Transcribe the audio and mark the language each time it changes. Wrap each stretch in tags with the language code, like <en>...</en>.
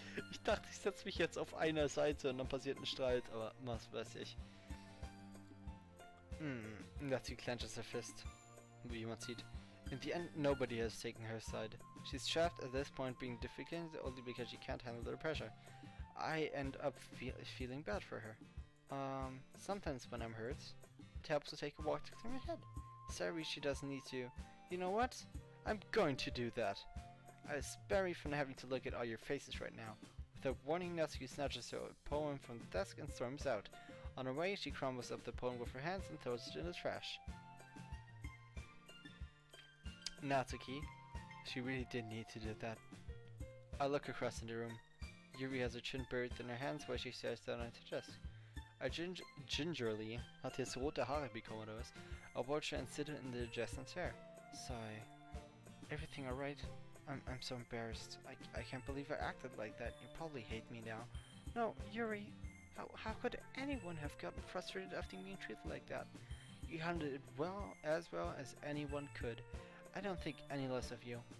<de>Ich dachte, ich setze mich jetzt auf einer Seite und dann passiert ein Streit, aber was weiß ich.</de> <en>Natsuki clenches her fist.</en> <de>Wie jemand sieht.</de> <en>In the end, nobody has taken her side. She's trapped at this point being difficult only because she can't handle the pressure. I end up feeling bad for her. Sometimes when I'm hurt, it helps to take a walk to clear my head. Sorry, she doesn't need to. You know what? I'm going to do that. I spare you from having to look at all your faces right now. Without warning, Natsuki snatches a poem from the desk and storms out. On her way, she crumbles up the poem with her hands and throws it in the trash. Natsuki, she really did need to do that. I look across in the room. Yuri has her chin buried in her hands while she stares down at her desk. I gingerly,</en> <de>hat jetzt rote Haare bekommen oder was?</de> <en>I watch her and sit in the desk and stare. Sigh. Everything alright? I'm so embarrassed. I can't believe I acted like that. You probably hate me now. No, Yuri. How could anyone have gotten frustrated after being treated like that? You handled it well as anyone could. I don't think any less of you.</en>